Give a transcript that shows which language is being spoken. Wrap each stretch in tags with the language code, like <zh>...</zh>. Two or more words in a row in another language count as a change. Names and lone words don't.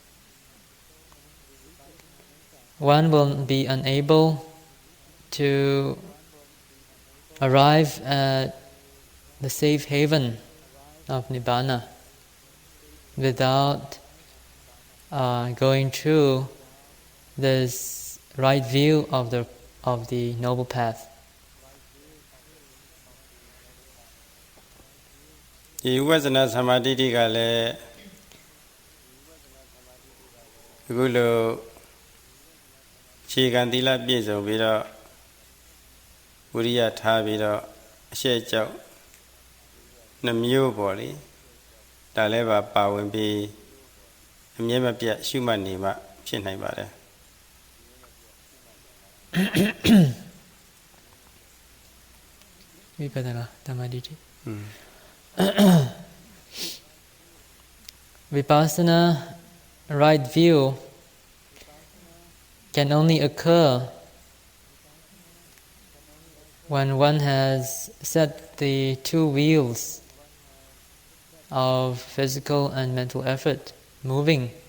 <en>one will be unable to arrive at the safe haven of Nibbana without going through this right view of the Noble Path.</en> <pi>Vipassana samadhi</pi> <my>ka le အခုလိုခြေခံသီလပြည့်စုံပြီးတော့ဝိရိယထားပြီးတော့အရှက်ကြောက်နှမျိုးပေါ့လေဒါလည်းပါဝင်ပြီးအမြဲမပြတ်ရှုမှတ်နေမှဖြစ်နိုင်ပါတယ်</my> <en>Vipassana, Dhamma, Vipassana, right view, can only occur when one has set the two wheels of physical and mental effort moving,</en>